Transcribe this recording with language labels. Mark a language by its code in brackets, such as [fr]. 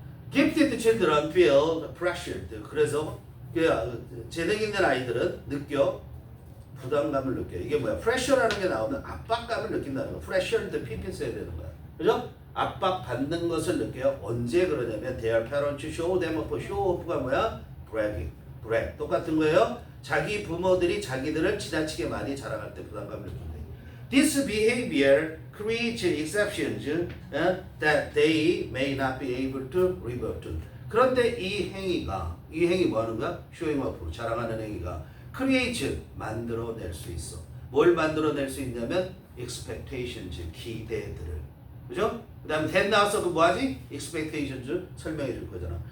[en] Gifted children feel pressured. [ko] 그래서 재능 있는 아이들은 부담감을 느껴. 이게 뭐야? pressure라는 게 나오면 압박감을 느낀다는 거. pressured PP 써야 되는 거야. 그죠? 압박받는 것을 느껴요. 언제 그러냐면 [en] their parents show them off. [ko] show off가 뭐야? bragging. brag. 똑같은 거예요. 자기 부모들이 자기들을 지나치게 많이 자랑할 때 부담감을 느낀대. [en] This behavior creates exceptions that they may not be able to revert to. [ko] 그런데 이 행위 뭐 하는 거야? showing off, 자랑하는 행위가 create, 만들어낼 수 있어. 뭘 만들어낼 수 있냐면 expectations, 기대들을. 그죠? 그 다음에 then 나와서 그 뭐하지? expectations 설명해 줄 거잖아.